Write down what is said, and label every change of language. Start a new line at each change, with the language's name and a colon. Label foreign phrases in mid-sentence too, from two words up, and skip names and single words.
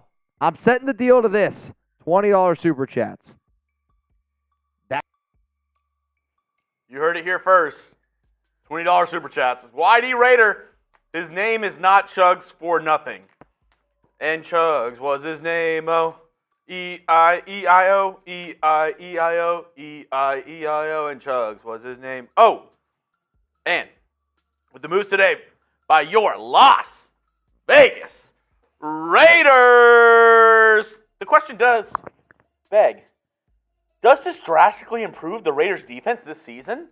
English: I'm setting the deal to this. $20 super chats. You heard it here first. $20 super chats. YD Raider. His name is not Chuggs for nothing. And Chuggs was his name. Oh, E-I-E-I-O, E-I-E-I-O, E-I-E-I-O, and Chuggs was his name. Oh, and with the moves today by your Las Vegas Raiders. The question does beg, does this drastically improve the Raiders' defense this season?